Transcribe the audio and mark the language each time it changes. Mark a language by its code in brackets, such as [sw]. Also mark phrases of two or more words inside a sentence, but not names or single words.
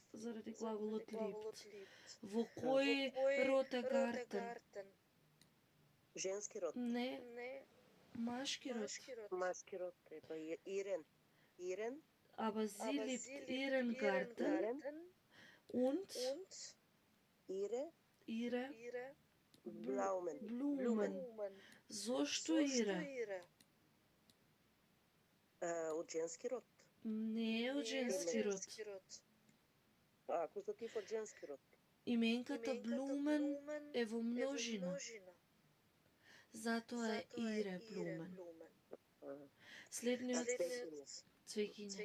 [mk] Заради глаголот liebt. Во кој род е Garten? Женски род. Не. Машки род. Машки род. Треба Ирен. Ирен. [de] Aber sie liebt ihren Garten und ihre Blumen. [mk] Зошто ihre? Од женски род. Не е од женски род. Акузатив од женски род. Именката Blumen е во множина. Затоа е [de] ihre Blumen. [mk] Следниот цвеќиња.